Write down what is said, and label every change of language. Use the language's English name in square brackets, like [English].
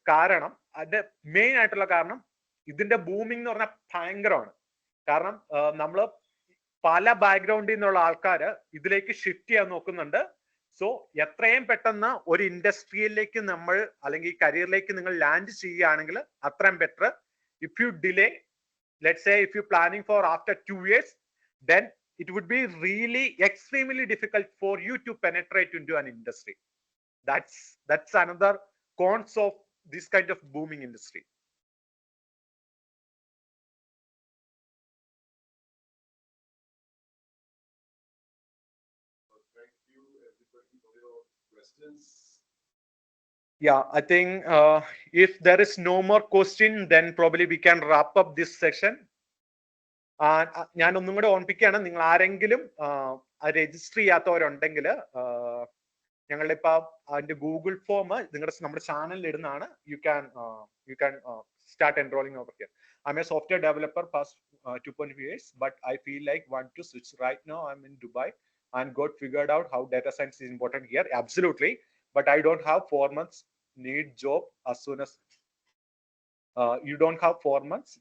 [Malayalam] കാരണം അതിന്റെ മെയിൻ ആയിട്ടുള്ള കാരണം, ഇതിന്റെ ബൂമിംഗ് എന്ന് പറഞ്ഞാൽ ഭയങ്കരമാണ്. കാരണം നമ്മൾ പല ബാക്ക്ഗ്രൗണ്ടിൽ നിന്നുള്ള ആൾക്കാർ ഇതിലേക്ക് ഷിഫ്റ്റ് ചെയ്യാൻ നോക്കുന്നുണ്ട്. സോ എത്രയും പെട്ടെന്ന് ഒരു ഇൻഡസ്ട്രിയിലേക്ക് നമ്മൾ അല്ലെങ്കിൽ കരിയറിലേക്ക് നിങ്ങൾ ലാൻഡ് ചെയ്യുകയാണെങ്കിൽ അത്രയും better. [English] If you delay, let's say if you're planning for after 2 years, then it would be really extremely difficult for you to penetrate into an industry. That's another cons of this kind of booming industry. Thank you everybody for your questions. Yeah, I think if there is no more question, then probably we can wrap up this session. [Malayalam] ഞാൻ ഒന്നും കൂടെ ഓർമ്മിപ്പിക്കുകയാണ്, നിങ്ങൾ ആരെങ്കിലും register ചെയ്യാത്തവരുണ്ടെങ്കിൽ ഞങ്ങളുടെ ഇപ്പൊ അതിന്റെ ഗൂഗിൾ ഫോം നമ്മുടെ ചാനലിൽ ഇടുന്നതാണ്. [English] You can start enrolling over here. I'm a software developer past 2.5 years, but I feel like want to switch right now. I'm in Dubai and got figured out how data science is important here. Absolutely, but I don't have 4 months. Need job as soon as you don't have 4 months.